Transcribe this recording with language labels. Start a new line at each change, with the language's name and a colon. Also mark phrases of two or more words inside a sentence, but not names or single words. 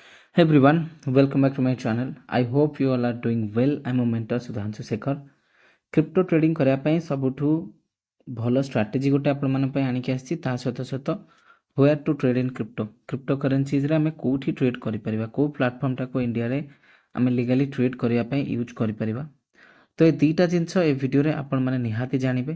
English: Hey everyone, welcome back to my channel. I hope you all are doing well. I'm a mentor Sudhanshu Shekhar. crypto trading
Odia: କରିବା ପାଇଁ ସବୁଠୁ ଭଲ ଷ୍ଟ୍ରାଟେଜି ଗୋଟେ ଆପଣମାନଙ୍କ ପାଇଁ ଆଣିକି ଆସିଛି। ତା ସହିତ
English: where to trade in crypto currenciesରେ
Odia: ଆମେ କେଉଁଠି ଟ୍ରେଡ୍ କରିପାରିବା, କେଉଁ ପ୍ଲାଟଫର୍ମଟାକୁ ଇଣ୍ଡିଆରେ ଆମେ
English: legally trade
Odia: କରିବା ପାଇଁ ୟୁଜ୍ କରିପାରିବା। ତ ଏ ଦୁଇଟା ଜିନିଷ ଏ ଭିଡ଼ିଓରେ ଆପଣମାନେ ନିହାତି ଜାଣିବେ।